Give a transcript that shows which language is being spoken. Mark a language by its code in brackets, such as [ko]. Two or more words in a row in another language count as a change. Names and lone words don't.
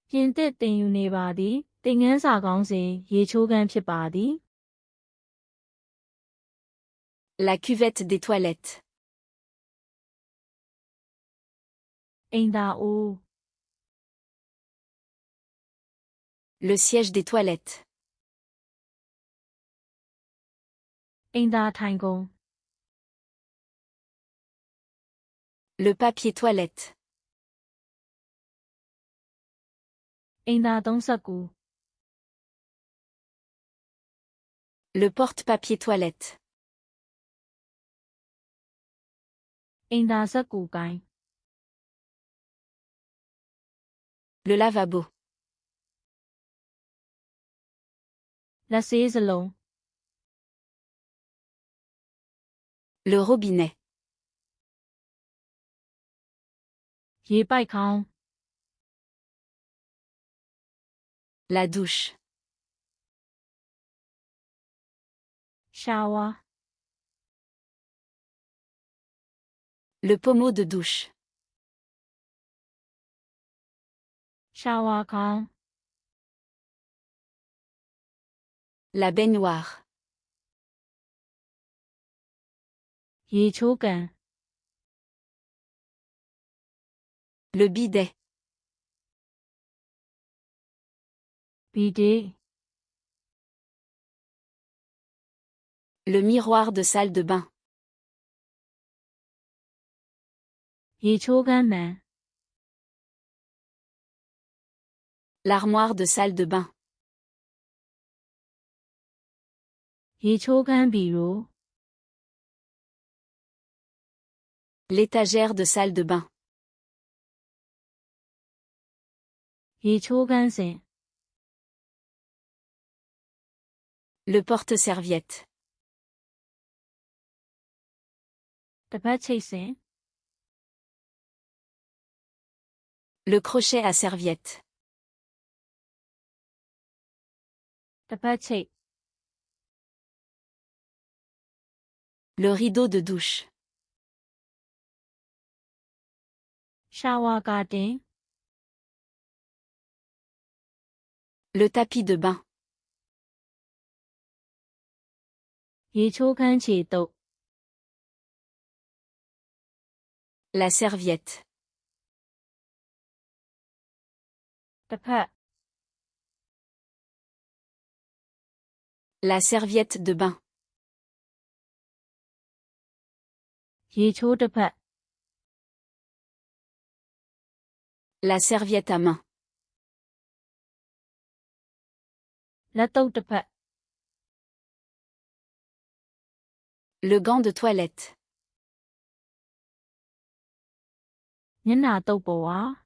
[my] ပြင်သစ်သင်ယူနေပါသည်သင်ခန်းစာခေါင်းစဉ်ရေချိုးခန်းဖြစ်ပါသည် [fr] La cuvette des toilettes. [my] အိမ်သာအိုး [fr] Le siège des toilettes. [my] အိမ်သာထိုင်ကုန် [fr] Le papier toilette. [my] အိမ်သာသုံးစက္ကူ [fr] Le porte-papier toilette. [my] အိမ်သာစက္ကူကိုင်း [fr] Le lavabo. [my] လက်ဆေးစလုံး [fr] Le robinet. [my] ရေပိုက်ခေါင်း [fr] La douche. [my] ရှာဝါ [fr] Le pommeau de douche. [my] ရှာဝါခေါင်း [fr] La baignoire. [my] ရေချိုးကန် [fr] Le bidet. [my] ဘီဒေ [fr] Le miroir de salle de bain. [my] ရေချိုးခန်းမှန် [fr] L'armoire de salle de bain. [my] ရေချိုးခန်းဘီရို [fr] L'étagère de salle de bain. [my] ရေချိုးခန်းစင် [fr] Le porte-serviette. [my] တပတ်ချိတ်စင် [fr] Le crochet à serviette. [my] တပတ်ချိတ် [fr] Le rideau de douche. [my] ရှာဝါကာတင် [fr] Le tapis de bain. [my] ရေချိုးခန်းခြေတုပ် [fr] La serviette. [my] တစ်ဖက် [fr] La serviette de bain. [my] ရေချိုးတစ်ဖက် [fr] La serviette à main. [my] လက်တုပ်တစ်ဖက် [fr] Le gant de toilette. [my] မျက်နှာတုပ်ပေါ်ဝါ